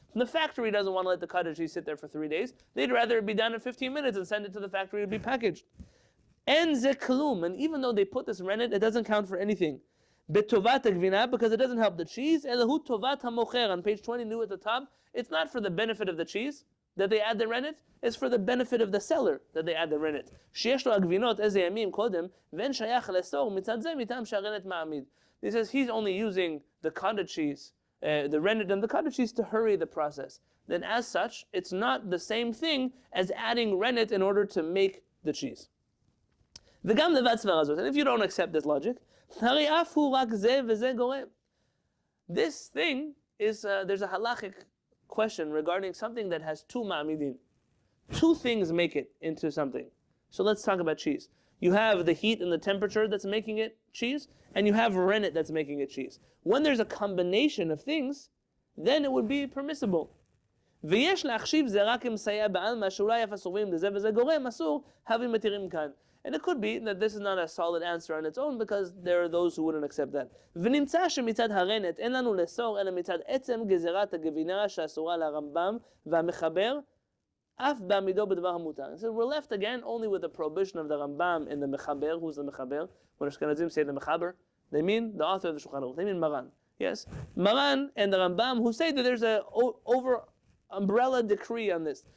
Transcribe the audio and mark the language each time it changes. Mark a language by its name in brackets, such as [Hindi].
[English] The factory doesn't want to let the cottage cheese sit there for 3 days. They'd rather it be done in 15 minutes and send it to the factory to be packaged. And even though they put this rennet, it doesn't count for anything. [Hebrew] Betovat gvina, [English] because it doesn't help the cheese. [Hebrew] Elahu tovat hamocher, [English] on page 22 at the top. It's not for the benefit of the cheese that they add the rennet, it's for the benefit of the seller that they add the rennet. [Hebrew] שיש לו הגבינות איזה ימים קודם, ואין שייך לאסור מצד זה מטעם שהרנט מעמיד. [English] He says he's only using the cottage cheese, the rennet and the cottage cheese to hurry the process. Then as such, it's not the same thing as adding rennet in order to make the cheese. [Hebrew] וגם לבד סברה זאת, [English] and if you don't accept this logic, [Hebrew] הרי אף הוא רק זה וזה גורם. [English] This thing is, there's a halachic question regarding something that has two ma'amidin. Two things make it into something. So let's talk about cheese. You have the heat and the temperature that's making it cheese, and you have rennet that's making it cheese. When there's a combination of things, then it would be permissible. [Hebrew] ויש להחשיב זה רק מסייע בעלמא שאולי אף הסוברים לזה וזה גורם אסור, הווים מתירים כאן. [English] And it could be that this is not a solid answer on its own because there are those who wouldn't accept that. [Hebrew] ונמצא שמצד הרנט אין לנו לאסור אלא מצד עצם גזירת הגבינה שאסורה לרמב"ם והמחבר אף בעמידו בדבר המותר. [English] So we're left again only with the prohibition of the Rambam and the mechaber. Who's the mechaber? When Ashkenazim say the mechaber, they mean the author of the Shulchan Aruch. They mean Maran. Yes, Maran and the Rambam who say that there's a over umbrella decree on this.